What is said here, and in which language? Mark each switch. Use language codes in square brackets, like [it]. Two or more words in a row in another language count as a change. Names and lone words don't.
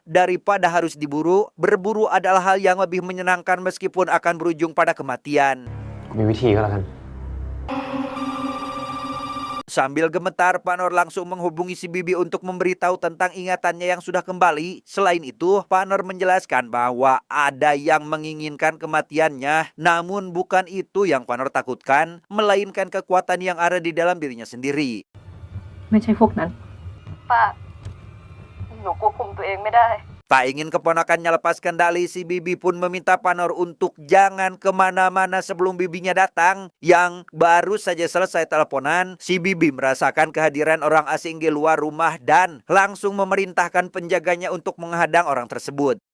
[id] Daripada harus diburu, berburu adalah hal yang lebih menyenangkan meskipun akan berujung pada kematian. [th] มีวิธีก็แล้วกัน [id] Sambil gemetar, Panor langsung menghubungi si Bibi untuk memberitahu tentang ingatannya yang sudah kembali. Selain itu, Panor menjelaskan bahwa ada yang menginginkan kematiannya. Namun bukan itu yang Panor takutkan, melainkan kekuatan yang ada di dalam dirinya sendiri. [th] ไม่ใช่พวกนั้น ป้า หนูควบคุมตัวเองไม่ได้ [id] Tak ingin keponakannya lepas kendali, si Bibi pun meminta Panor untuk jangan kemana-mana sebelum bibinya datang. Yang baru saja selesai teleponan, si Bibi merasakan kehadiran orang asing di luar rumah dan langsung memerintahkan penjaganya untuk menghadang orang tersebut.